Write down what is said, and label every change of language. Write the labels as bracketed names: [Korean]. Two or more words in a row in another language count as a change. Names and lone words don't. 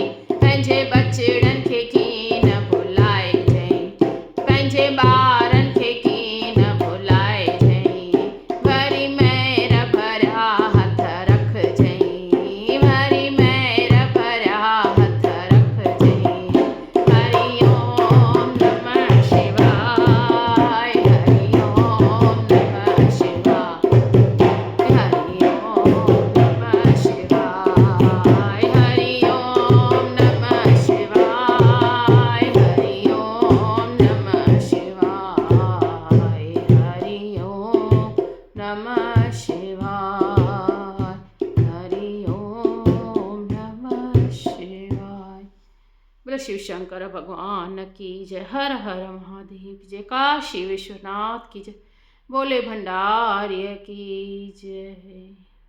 [Sindhi] पंहिंजे बचड़नि खे कीअं न भुलाइजांइ, पंहिंजे ॿारनि खे कीअं न भुलाइजांइ। वरी महिर भरिया हथ रखजांइ, वरी महिर भरिया हथ रखजांइ। [Sanskrit] हरि ओम नमः शिवाय, हरि ओम नमः शिवाय, हरि ओम नमः शिवाय, हरि ओम नमः शिवाय, हरि ओम नमः शिवाय, हरि ओम नमः शिवाय, हरि ओम नमः शिवाय। [Hindi] बोलो शिव शंकर भगवान की जय। हर हर महादेव की जय। काशी विश्वनाथ की जय। बोले भंडारी की जय।